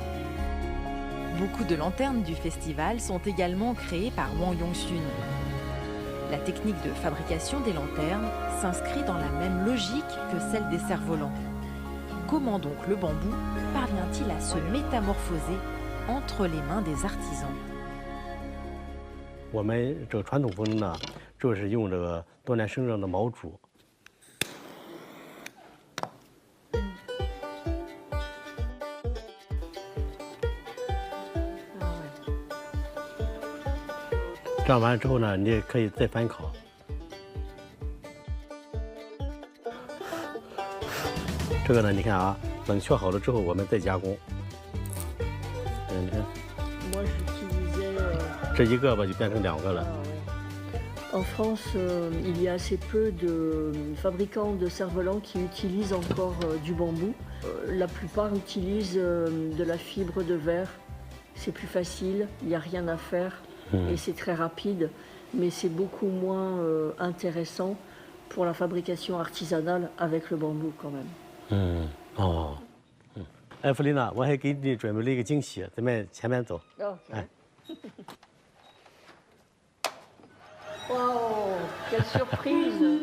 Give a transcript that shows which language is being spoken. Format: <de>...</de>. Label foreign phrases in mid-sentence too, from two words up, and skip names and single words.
<fr>Beaucoup de lanternes du festival sont également créées par Wang Yongxun. La technique de fabrication des lanternes s'inscrit dans la même logique que celle des cerfs-volants. Comment donc le bambou parvient-il à se métamorphoser entre les mains des artisans?</fr> <zh>我们这个传统风筝呢，就是用这个多年生长的毛竹。这样完了之后呢，你也可以再翻烤。这个呢，你看啊，冷却好了之后，我们再加工。你看。 这一个吧就变成2个了。</zh> <fr>En France, il y a assez peu de fabricants de cerfs-volants qui utilisent encore du bambou. La plupart utilisent de la fibre de verre. C'est plus facile, il n'y a rien à faire et c'est très rapide, mais c'est beaucoup moins intéressant pour la fabrication artisanale avec le bambou quand même.</fr> <zh>哎，弗琳娜，我还给你准备了一个惊喜，咱们前面走。哎。</zh> <fr>Wow, quelle surprise!</fr>